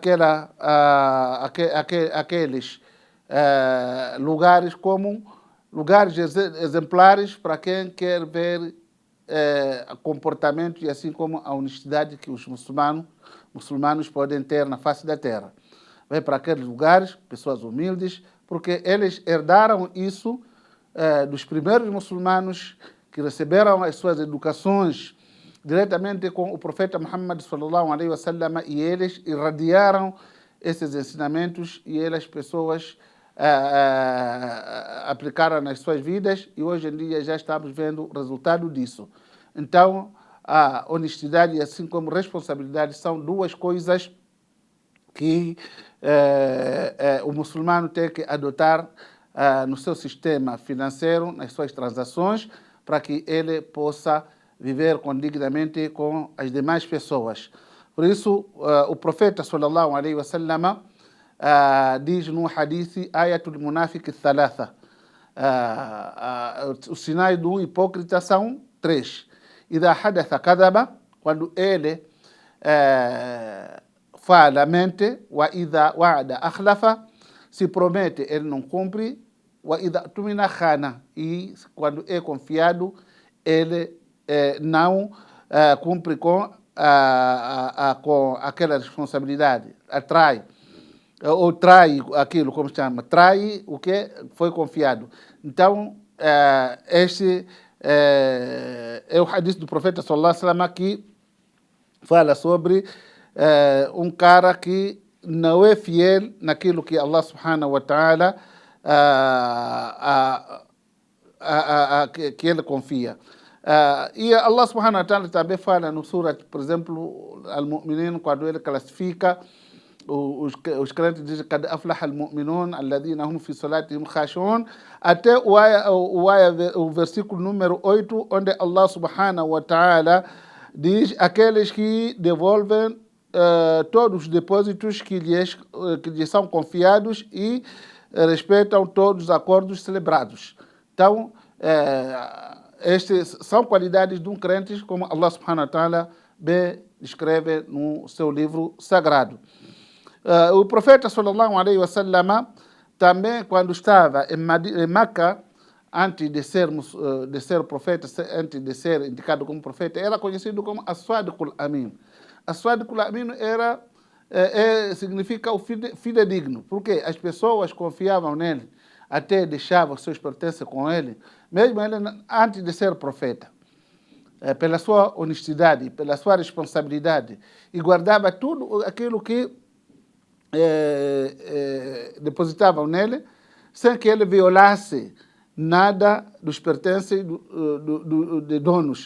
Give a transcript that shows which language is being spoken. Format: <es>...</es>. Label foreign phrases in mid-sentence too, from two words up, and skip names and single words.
<pt>aqueles lugares como lugares exemplares para quem quer ver comportamento e assim como a honestidade que os muçulmanos podem ter na face da terra. Vai para aqueles lugares, pessoas humildes, porque eles herdaram isso dos primeiros muçulmanos que receberam as suas educações diretamente com o profeta Muhammad</pt> <ar>صلى الله عليه وسلم,</ar> <pt>e eles irradiaram esses ensinamentos e as pessoas aplicaram nas suas vidas, e hoje em dia já estamos vendo o resultado disso. Então, a honestidade e assim como responsabilidade são duas coisas que o muçulmano tem que adotar no seu sistema financeiro, nas suas transações, para que ele possa viver dignamente com as demais pessoas. Por isso, o profeta</pt> <ar>صلى الله عليه وسلم</ar> <pt>diz no hadith:</pt> <ar>آية المنافق ثلاث.</ar> <pt>Os sinais do hipócrita são 3.</pt> <ar>إذا حدث كذب,</ar> <pt>quando ele fala, mente.</pt> <ar>وإذا وعد أخلف,</ar> <pt>se promete, ele não cumpre.</pt> <ar>وإذا اؤتمن خان,</ar> <pt>e quando é confiado, ele não cumpre com aquela responsabilidade, trai aquilo, como se chama, trai o que foi confiado. Então, este é o hadith do profeta</pt> <ar>صلى الله عليه وسلم,</ar> <pt>que fala sobre um cara que não é fiel naquilo que Allah</pt> <ar>سبحانه وتعالى</ar> <pt>que ele confia. E Allah</pt> <ar>سبحانه وتعالى</ar> <pt>também fala no Surat, por exemplo, Al-Mu'minin, quando ele classifica os crentes dizem</pt> <ar>قد أفلح المؤمنون الذين هم في صلاتهم خاشعون,</ar> <pt>até o versículo número 8, onde Allah</pt> <ar>سبحانه وتعالى</ar> <pt>diz aqueles que devolvem todos os depósitos que lhes são confiados e respeitam todos os acordos celebrados. Então, estas são qualidades de um crente, como Allah</pt> <ar>سبحانه وتعالى</ar> <pt>bem descreve no seu livro sagrado. O profeta</pt> <ar>صلى الله عليه وسلم</ar> <pt>também, quando estava em Meca, antes de ser profeta, antes de ser indicado como profeta, era conhecido como As-Sadiqul Amin. As-Sadiqul Amin significa o fidedigno, porque as pessoas confiavam nele, até deixavam seus pertences com ele, mesmo ele antes de ser profeta, pela sua honestidade, pela sua responsabilidade, e guardava tudo aquilo que depositavam nele, sem que ele violasse nada dos pertences de donos.</pt>